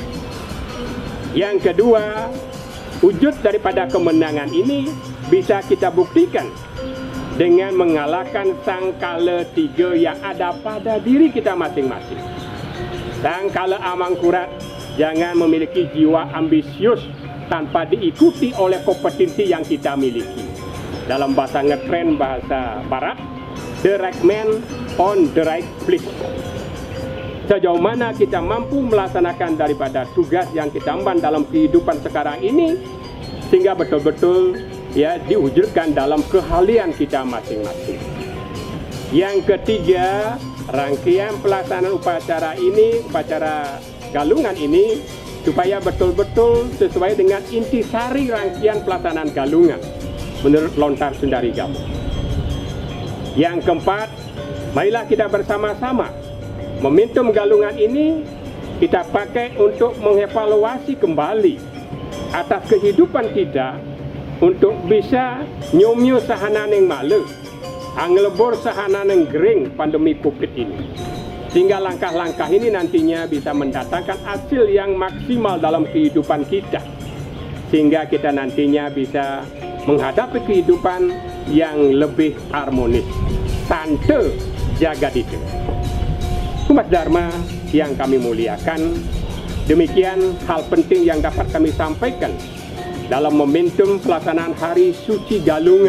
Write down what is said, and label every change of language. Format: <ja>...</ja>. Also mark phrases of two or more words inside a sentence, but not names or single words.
<id>Yang kedua, wujud daripada kemenangan ini bisa kita buktikan dengan mengalahkan Sangkala 3 yang ada pada diri kita masing-masing. Sangkala Amangkurat jangan memiliki jiwa ambisius tanpa diikuti oleh kompetensi yang kita miliki. Dalam bahasa ngetren bahasa barat,</id> <en>the right man on the right place.</en> <id>Sejauh mana kita mampu melaksanakan daripada tugas yang kita emban dalam kehidupan sekarang ini, sehingga betul-betul ya diwujudkan dalam keahlian kita masing-masing. Yang ketiga, rangkaian pelaksanaan upacara ini, upacara galungan ini, supaya betul-betul sesuai dengan intisari rangkaian pelaksanaan galungan menurut Lontar Sundari Galuh. Yang keempat, marilah kita bersama-sama momentum galungan ini kita pakai untuk mengevaluasi kembali atas kehidupan kita, untuk bisa</id> <ban>nyomyo sahananeng malu, anglebor sahananeng gering</ban> <id>pandemi COVID ini. Sehingga langkah-langkah ini nantinya bisa mendatangkan hasil yang maksimal dalam kehidupan kita. Sehingga kita nantinya bisa menghadapi kehidupan yang lebih harmonis.</id> <sa>Sante Jagadite.</sa> <id>Umat Dharma yang kami muliakan, demikian hal penting yang dapat kami sampaikan dalam momentum pelaksanaan Hari Suci Galungan.</id>